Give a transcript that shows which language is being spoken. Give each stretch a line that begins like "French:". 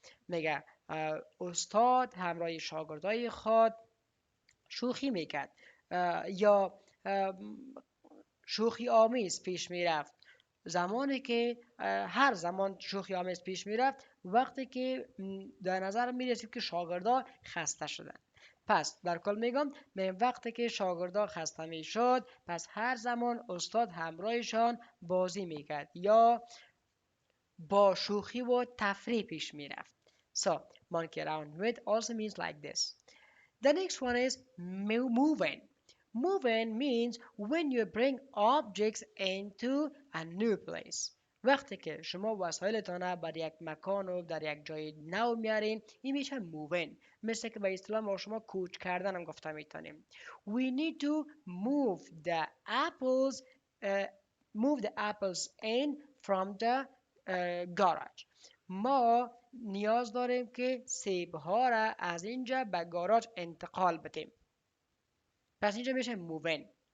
Persian: میگه استاد همراه شاگردای خود شوخی میکرد یا شوخی آمیز پیش میرفت زمانی که هر زمان شوخی آمیز پیش میرفت وقتی که در نظر میرسید که شاگردا خسته شدن. پس در کل میگم وقتی که شاگردا خسته میشد پس هر زمان استاد همراهشان بازی میکرد یا با شوخی و تفریح پیش میرفت.
English: So monkey around with also means like this. The next one is moving. Moving means when you bring objects into a new place.
Persian: وقتی که شما وسایلتان بر یک مکان و در یک جای نو میارین این میشه moving. مثل که به اصطلاح ما شما کوچ کردن هم گفته میتونیم.
English: We need to move the apples in from the garage.
Persian: ما نیاز داریم که سیب ها را از اینجا به گاراژ انتقال بدیم. پس اینجا میشه moving.